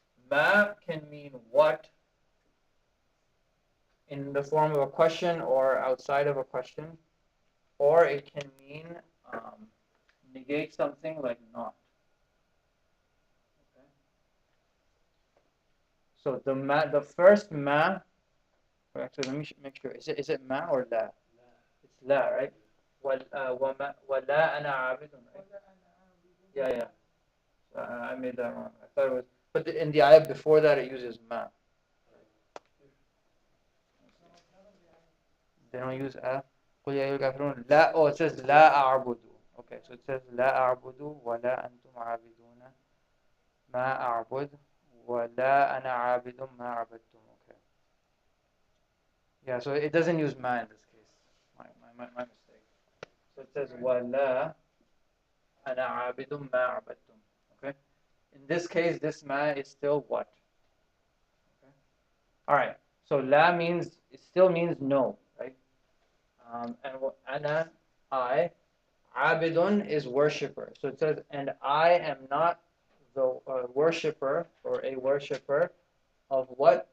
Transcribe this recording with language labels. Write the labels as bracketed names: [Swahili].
[English] Ma can mean what in the form of a question or outside of a question, or it can mean negate something like not. Okay. So the first ma. Actually, let me make sure. Is it ma or la? It's la, right? [Arabic] ولا أنا عابد, [English] right? Yeah. So I made that wrong. I thought it was, but in the ayah before that it uses ma. They don't use a. [Arabic] قل يا أيها الكافرون لا. [English] Oh, it says [Arabic] لا أعبد. [English] Okay, so it says [Arabic] لا أعبد ولا أنتم عابدون ما أعبد ولا أنا عابد ما عبدتم. [English] Okay. Yeah, so it doesn't use ma in this case. My mistake. So it says [Arabic] ولا أنا عابد ما عبدتم. [English] Okay. In this case, this ma is still what? Okay. All right. So la means, it still means no, right? And ana, I. Abidun is worshipper. So it says, and I am not the worshipper or a worshipper of what?